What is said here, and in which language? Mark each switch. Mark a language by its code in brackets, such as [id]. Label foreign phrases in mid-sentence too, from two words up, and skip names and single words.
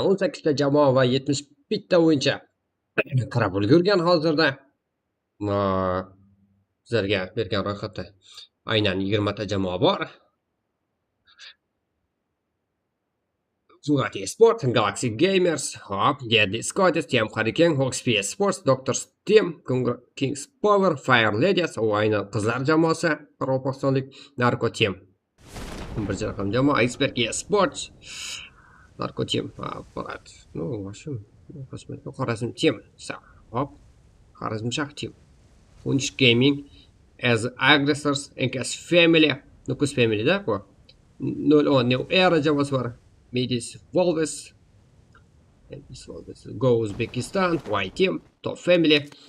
[uz] 18 ta jamoa va 71 ta o'yinchi qarab ulgurgan hozirda. Sizlarga bergan ro'yxatda aynan 20 ta jamoa bor. Guruh Sport, Galaxy Gamers, hop, Geddy Scottis, Team Hurricane, Hawkspear Sports, Dr. Steam, Kings Power, Fire Ladies, u aynan qizlar jamoasi, Qaraqalpaqstonlik Narco Team. Bir raqam jamoa, Iceberg Sports, Narco Team, apparat. [ru] Ну, в общем, посмотрим, [uz] Xorazm Team, hop, Xorazm Team. Unch Gaming, as Aggressors, NKS Family, Nukus Family, da, bu. 0-10 New Era jamoasi bor. Midis Volves, Go Uzbekistan, Y Team, Top Family.